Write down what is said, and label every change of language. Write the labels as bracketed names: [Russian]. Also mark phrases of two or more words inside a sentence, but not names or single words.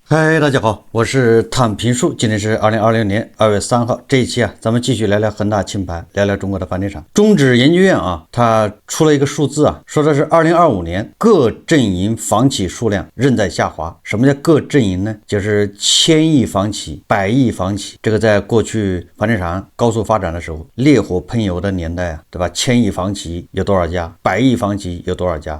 [Chinese] 嗨，大家好，我是躺平树，今天是2020年2月3号。这一期咱们继續聊聊恒大清盘，聊聊中国的房地產。中指研究院它出了一個數字說的是2025年各陣營房企數量仍在下滑。什麼叫各陣營呢？就是1000億房企、100億房企。這個在過去房地產高速發展的時候，烈火噴油的年代對吧？1000億房企有多少家？100億房企有多少家？